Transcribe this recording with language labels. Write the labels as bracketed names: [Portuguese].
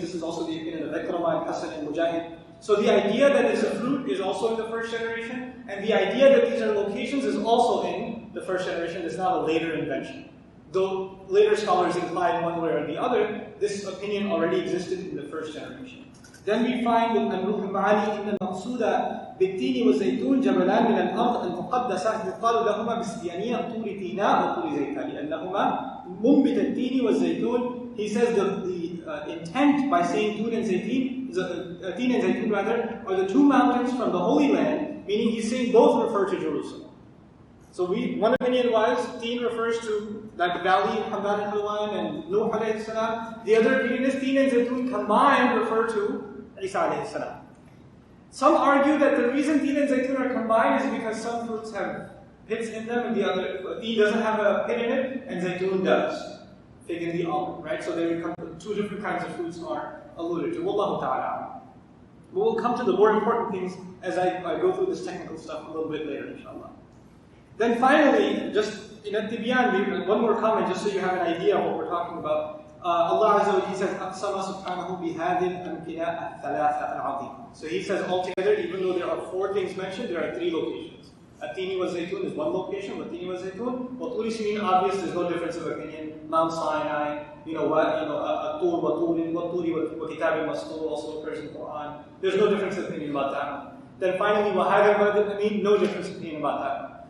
[English] This is also the opinion of Ikramah and Hasan and Mujahid. So the idea that it's a fruit is also in the first generation, and the idea that these are locations is also in the first generation. It's not a later invention. Though later scholars incline one way or the other, this opinion already existed in the first generation. Then we find in Ruh al-Ma'ani [Arabic] إن المقصود بالتين والزيتون جبلان من الأرض المقدسة يقال لهما بالسديانية طور تيناء وطور زيتان لأنهما منبت التين والزيتون. [English] He says the intent by saying Tun and Zaytun, Teen and Zaytun rather, are the two mountains from the Holy Land, meaning he's saying both refer to Jerusalem. So one opinion was Teen refers to that valley, Hamdan and Halwan and Nuh alayhi salam. The other opinion is Teen and Zaytun combined refer to Isa alayhi salam. Some argue that the reason Teen and Zaytun are combined is because some fruits have pits in them and the other, Teen doesn't have a pit in it and Zaytun does. Fig and the almond, right? So they become two different kinds of fruits are alluded to. Wallahu ta'ala. But we'll come to the more important things as I go through this technical stuff a little bit later, inshallah. Then finally, just in at-Tibyan, one more comment just so you have an idea of what we're talking about. [Arabic] Allah Azza wa Jalla says, أَقْسَمَ سُبْحَانَهُ بِهَذِهِ الْأَمْكِنَةِ الثَّلَاثَ الْعَظِيمَ. [English] So he says altogether, even though there are four things mentioned, there are three locations. At-Tini wa Zaytun is one location, Wat-Tini wa Zaytun. Wat-Turi Sinin, obvious, there's no difference of opinion. Mount Sinai, At-Tur wa Turin, Wat-Turi wa Kitab al-Mastur also occurs in the Quran. There's no difference of opinion about that one. Then finally, [Arabic] وَهَذَا الْبَلَدِ, [English] no difference of opinion about that one.